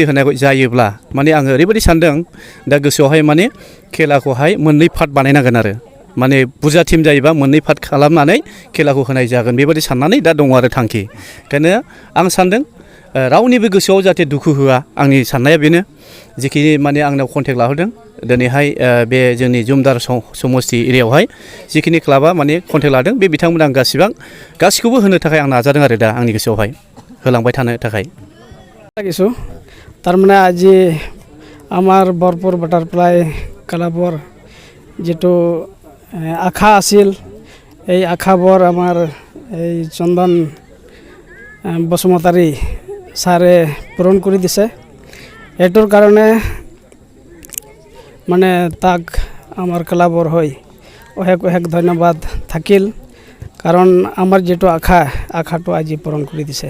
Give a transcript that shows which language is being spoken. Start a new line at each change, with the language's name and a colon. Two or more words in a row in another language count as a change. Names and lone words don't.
Bodo: होनाय जायोब्ला माने आङो ओरैबायदि सानदों दा गोसोआवहाय माने खेलाखौहाय मोननै पार्ट बानायनांगोन आरो माने बुरजा टिम जायोबा मोननै पार्ट खालामनानै खेलाखौ होनाय जागोन बेबादि साननानै दा दङ आरो थांखि ओंखायनो आं सानदों रावनिबो गोसोआव जाहाथे दुखु होआ आंनि साननाया बेनो जेखि माने आंनाव कन्टेक्ट लाहरदों दिनैहाय बे जोंनि जुमदार समस्ति एरियायावहाय जिखिनि क्लाबा माने कन्टेक्ट लादों बे बिथांमोना आं गासिखौबो होनो थाखाय आं नाजादों आरो दा आंनि गोसोआवहाय होलांबाय थानो थाखाय
Assamese: লাগিছো তাৰমানে আজি আমাৰ বৰপুৰ বাটাৰফ্লাই ক্লাবৰ যেটো আশা আছিল এই আশাবোৰ আমাৰ এই চন্দন বসুমতাৰী ছাৰে পূৰণ কৰি দিছে এটোৰ কাৰণে মানে তাক আমাৰ ক্লাবৰ হৈ অশেষ অশেষ ধন্যবাদ থাকিল কাৰণ আমাৰ যেটো আশাটো আজি পূৰণ কৰি দিছে